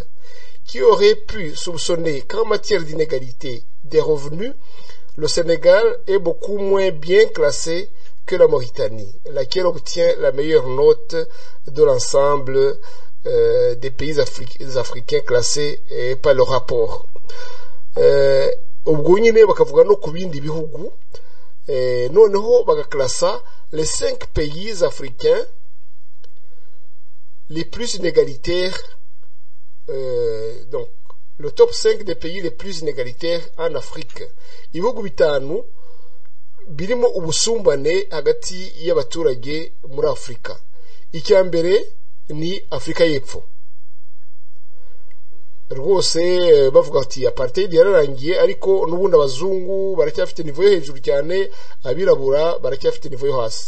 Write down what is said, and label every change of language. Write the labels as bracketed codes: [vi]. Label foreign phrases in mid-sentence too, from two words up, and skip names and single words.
[fr] Qui aurait pu soupçonner qu'en matière d'inégalité des revenus, le Sénégal est beaucoup moins bien classé que la Mauritanie, laquelle obtient la meilleure note de l'ensemble des pays africains classés par le rapport. [rw] Ubwo nyine bakavuga no ku bindi bihugu noneho bagaklasa [fr] les 5 pays africains les plus inégalitaires, donc le top 5 des pays les plus inégalitaires en Afrique. [rw] Ibihugu bitanu birimo ubusumbane hagati y'abaturage muri Afrika. Icya mbere ni Afrika y'Epfo. Rwose bavuga ati apartheid yararangiye ariko n'ubundi abazungu baracyafite niveau yo hejuru cyane abirabura baracyafite niveau yo hasi.